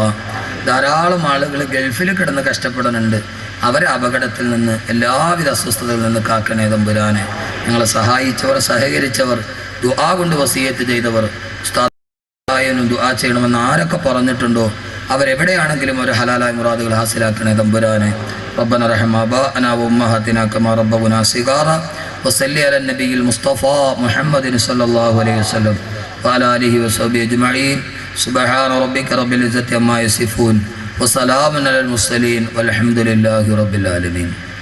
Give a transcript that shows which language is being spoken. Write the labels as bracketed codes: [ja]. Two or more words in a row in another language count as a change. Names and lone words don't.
[ml] ധാരാളം ആളുകൾ ഗൾഫിൽ കിടന്ന് കഷ്ടപ്പെടുന്നുണ്ട്. അവരെ അപകടത്തിൽ നിന്ന്, എല്ലാവിധ അസ്വസ്ഥതകളിൽ നിന്ന് കാക്കണേ തമ്പുരാനെ. ഞങ്ങളെ സഹായിച്ചവർ, സഹകരിച്ചവർ, ദുആ കൊണ്ട് വസിയത്ത് ചെയ്തവർ, ഉസ്താദിനും ദുആ ചെയ്യണമെന്ന് ആരൊക്കെ പറഞ്ഞിട്ടുണ്ടോ അവരെവിടെയാണെങ്കിലും ഒരു ഹലാലായ മുറാദുകൾ ഹാസിലാക്കണേ തമ്പുരാനെ. [ar] ربنا رحم آباءنا وأمهاتنا كما ربونا صغارا وصل على النبي المصطفى محمد صلى الله عليه وسلم وعلى آله وصحبه أجمعين. سبحان ربك رب العزة عما يصفون وسلام على المرسلين والحمد لله رب العالمين.